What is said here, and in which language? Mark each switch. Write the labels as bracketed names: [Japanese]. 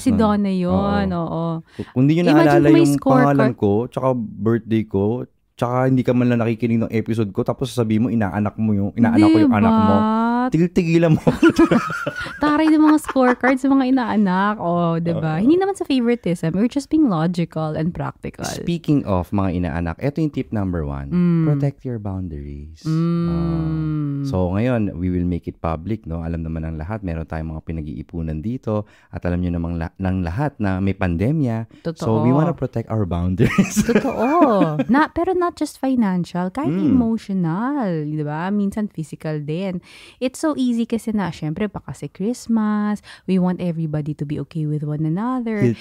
[Filipino] si Donna yun. Oo. Kung hindi nyo naalala yung pangalan ko, tsaka birthday ko, tsaka hindi ka man lang nakikinig ng episode ko, tapos sasabihin mo, inaanak ko yung anak mo. Tigil-tigilan mo. Taray ng mga scorecards sa mga inaanak. Diba? Hindi naman sa favoritism. [English] We're just being logical and practical. Speaking of [Filipino] mga inaanak, ito yung tip number 1. [English] Protect your boundaries. So, [Filipino] ngayon, [English] we will make it public. No? [Filipino] Alam naman ng lahat, meron tayong mga pinag-iipunan dito. At alam nyo namang ng lahat na may pandemya. Totoo. [English] So, we wanna protect our boundaries. [Filipino] Totoo. Pero [English] not just financial, [Filipino] kahit emotional. Diba? Minsan physical din. [English] It's so easy [Filipino] kasi na, syempre, pa kasi [English] Christmas, we want everybody to be okay with one another.